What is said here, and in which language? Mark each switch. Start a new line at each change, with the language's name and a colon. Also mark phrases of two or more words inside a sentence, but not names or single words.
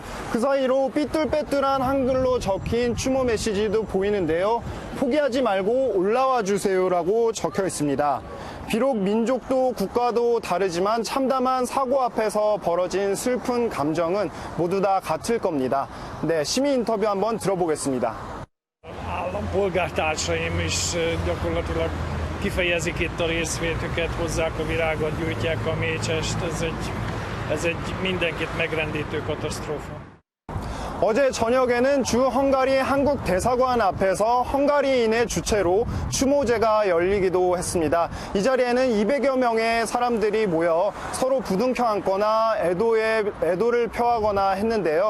Korean: 그 사이로 삐뚤빼뚤한 한글로 적힌 추모 메시지도 보이는데요. 포기하지 말고 올라와 주세요라고 적혀 있습니다. 비록 민족도 국가도 다르지만 참담한 사고 앞에서 벌어진 슬픈 감정은 modu 다 같을 겁니다. 네, 시민 인터뷰 한번 들어보겠습니다.
Hungarian: Állampolgártársaim is gyakorlatilag kifejezik itt a részvétüket, hozzák a virágot, gyújtják a mécsest. Ez egy mindenkit megrendítő katasztrófa.
Korean: 어제 저녁에는 주 헝가리 한국 대사관 앞에서 헝가리인의 주최로 추모제가 열리기도 했습니다. 이 자리에는 200여 명의 사람들이 모여 서로 부둥켜 안거나 애도를 표하거나 했는데요.